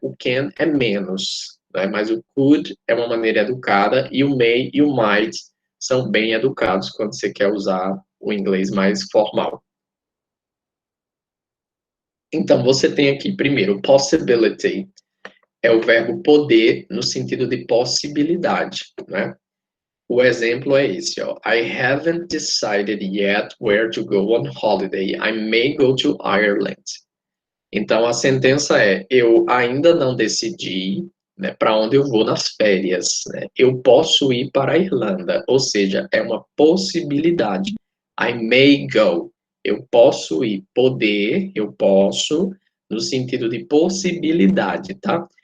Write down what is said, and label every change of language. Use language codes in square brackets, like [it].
[pt] O can é menos, né? Mas o could é uma maneira educada e o may e o might são bem educados quando você quer usar o inglês mais formal. Então, você tem aqui, primeiro, possibility, é o verbo poder no sentido de possibilidade, né? O exemplo é esse, ó. [en] I haven't decided yet where to go on holiday. I may go to Ireland. [pt] Então, a sentença é, eu ainda não decidi, né, para onde eu vou nas férias, né? Eu posso ir para a Irlanda, ou seja, é uma possibilidade. I may go. Eu posso ir. Poder, eu posso, no sentido de possibilidade, tá?